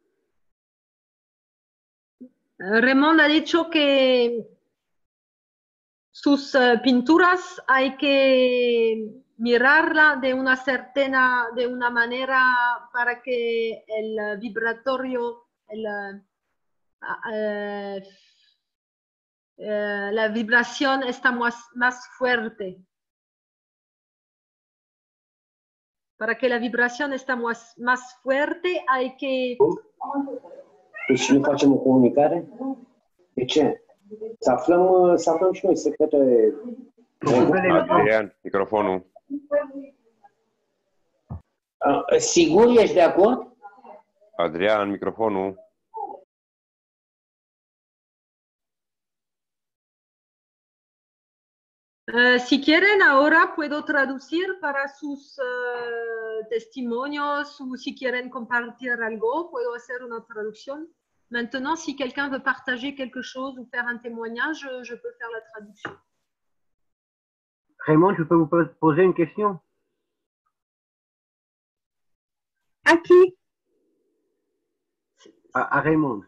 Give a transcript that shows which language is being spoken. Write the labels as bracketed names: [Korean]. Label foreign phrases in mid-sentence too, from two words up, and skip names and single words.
[Spanish] Raymond ha dicho que sus pinturas hay que mirarla de una manera para que el vibratorio, la vibración está más fuerte. Para que la vibración esté más fuerte, hay que... [Romanian] Deci nu facem o comunicare? De ce? Să aflăm și noi secretele. Adrian, microfonul. Sigur ești de acord? Adrian, microfonul. [Spanish] Si quieren, ahora puedo traducir para sus testimonios ou si quieren compartir algo, puedo hacer una traducción. [French] Maintenant, si quelqu'un veut partager quelque chose ou faire un témoignage, je peux faire la traduction. Raymond, je peux vous poser une question? À qui? À Raymond.